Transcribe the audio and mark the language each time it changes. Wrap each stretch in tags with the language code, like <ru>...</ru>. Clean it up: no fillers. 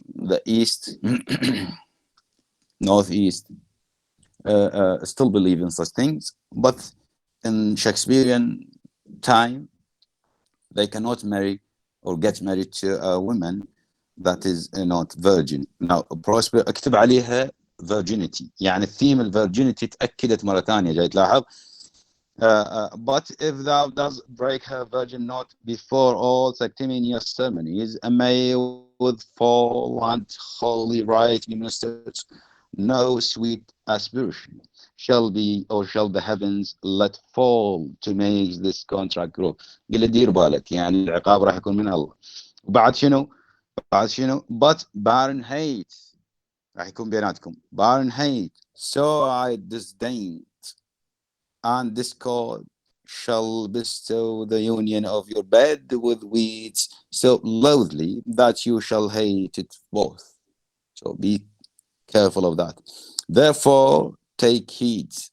<en>The East, Northeast, still believe in such things, but in Shakespearean time, they cannot marry or get married to a woman that is not virgin.</en> <ar>Now Prosper اكتب عليها virginity، يعني الثيم الفيرجينيتي تأكدت مرة ثانية، جاي تلاحظ.</ar> <en>But if thou does break her virgin not before all sanctimonious ceremonies, may with full and holy right be ministered, no sweet aspiration shall be or shall the heavens let fall to make this contract grow.</en> <ar>قل دير بالك، يعني العقاب راح يكون من الله. بعد شنو؟</ar> <en>but barren hate</en> <ar>راح يكون بيناتكم.</ar> <en>barren hate so I disdain and discord shall bestow the union of your bed with weeds so loathly that you shall hate it both. So be careful of that. Therefore take heed.</en>